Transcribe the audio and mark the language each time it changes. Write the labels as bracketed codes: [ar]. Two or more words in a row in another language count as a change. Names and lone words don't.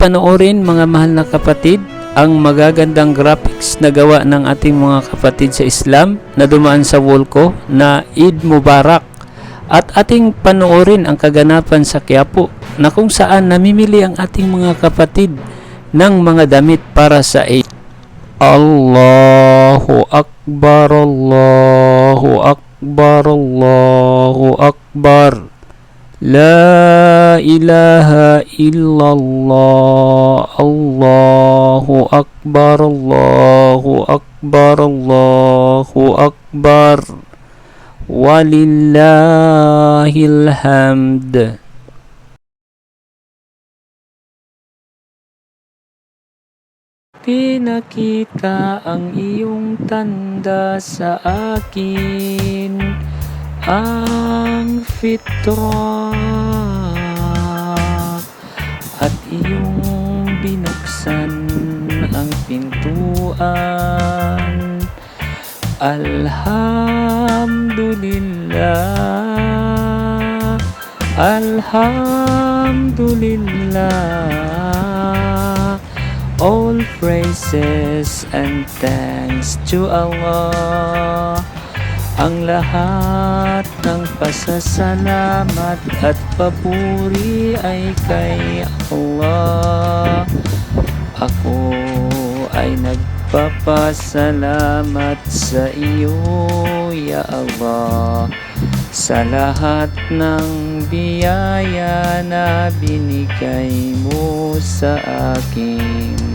[tl] panoorin mga mahal na kapatid ang magagandang graphics na gawa ng ating mga kapatid sa Islam na dumaan sa wall ko na [ar] عيد مبارك. [tl] At ating panoorin ang kaganapan sa Quiapo na kung saan namimili ang ating mga kapatid ng mga damit para sa Eid. [ar] الله أكبر، الله أكبر، الله أكبر. لا إله إلا الله، الله أكبر، الله أكبر، الله أكبر. ولله الحمد. [tl] Pinakita ang iyong tanda sa akin, ang fitrah, at iyong binuksan ang pintuan. [ar] الحمد لله، الحمد لله. [en] All praises and thanks to Allah. [tl] Ang lahat ng pasasalamat at papuri ay kay Allah. Ako ay nagpapasalamat sa iyo, Ya Allah, sa lahat ng biyaya na binigay mo sa akin.